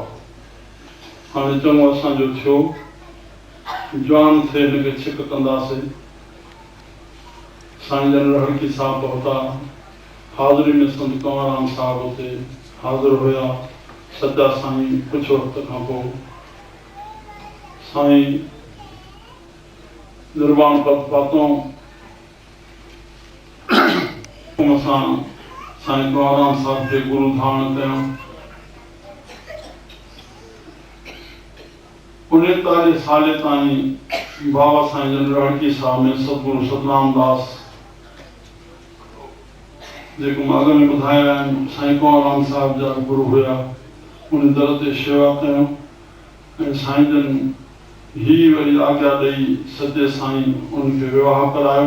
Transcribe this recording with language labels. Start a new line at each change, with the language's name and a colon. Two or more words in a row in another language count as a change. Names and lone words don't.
Sindhi: हाणे चङो असांजो थियो, जवान थे हिनखे छिक कंदासीं। साईं जन हड़की साहब पहुता, हाज़िरी में संत कंवरराम साहिब उते हाज़िर हुया। सच्चा साईं कुछ वक्त खां पोइ साईं निर्वाण पथ पातों असां साईं कंवरराम साहब के गुरु धारण कयूं। 39 साल ताईं बाबा साईं जन रड़की साहब में सतगुरु सतनाम दास जेको मां अॻ में ॿुधाया आहिनि साईं कंवरराम साहब जा गुरु हुया, उन दर ते शेवा कयूं ऐं साईं जन ही वरी आज्ञा ॾेई सचे साईं उनखे विवाह करायो।